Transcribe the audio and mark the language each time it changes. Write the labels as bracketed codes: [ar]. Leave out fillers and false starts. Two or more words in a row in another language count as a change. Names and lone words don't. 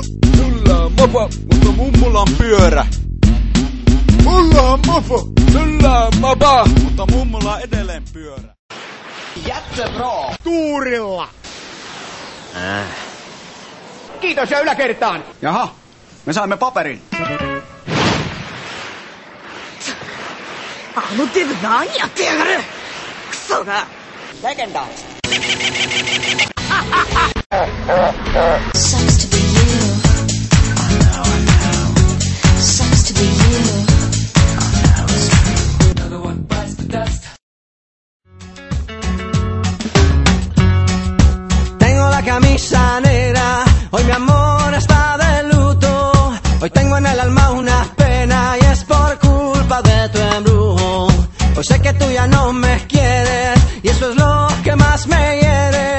[fi] Sulla on mopo, mutta mummulla on pyörä. Mulla on mopo. Sulla on mopo, mutta mummulla on edelleen pyörä. [sv] Jätte bro! [fi] Tuurilla. Kiitos ja yläkertaan. Jaha, me saimme paperin. [ja] あのデブ何やってやがるクソがレジェンド [en] Sucks to be you. I know. Sucks to be you. Another one bites the dust. [es] Tengo la camisa negra, hoy mi amor está de luto. Hoy tengo en el alma una pena y es por culpa de tu embrujo. Hoy sé que tú ya no me quieres y eso es lo que más me hiere.